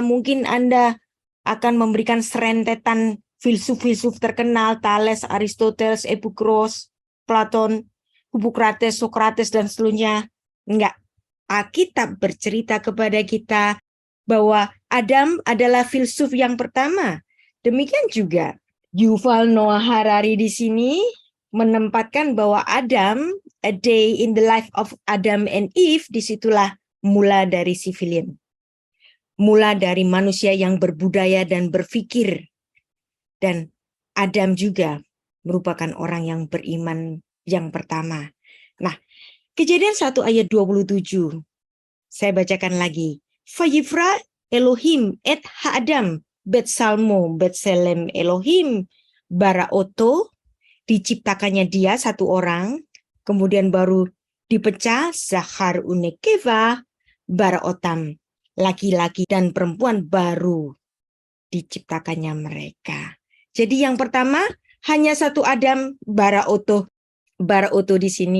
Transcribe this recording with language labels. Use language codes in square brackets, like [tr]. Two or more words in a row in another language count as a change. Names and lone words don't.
[id] Mungkin Anda akan memberikan serentetan filsuf-filsuf terkenal, Thales, Aristoteles, Epikros, Platon, Hippokrates, Sokrates, dan seterusnya. Enggak. Alkitab bercerita kepada kita bahwa Adam adalah filsuf yang pertama. Demikian juga Yuval Noah Harari di sini menempatkan bahwa Adam, [en] a day in the life of Adam and Eve, [id] disitulah mula dari civilian. Mula dari manusia yang berbudaya dan berpikir. Dan Adam juga merupakan orang yang beriman yang pertama. Nah, Kejadian 1 ayat 27. Saya bacakan lagi. [he] ויברא אלהים את האדם בצלמו בצלם אלהים ברא אתו. [id] Diciptakannya dia satu orang. Kemudian baru dipecah [he] זכר ונקבה ברא אתם. [id] Laki-laki dan perempuan baru diciptakannya mereka. Jadi yang pertama hanya satu Adam, [he] ברא אתו [id] di sini.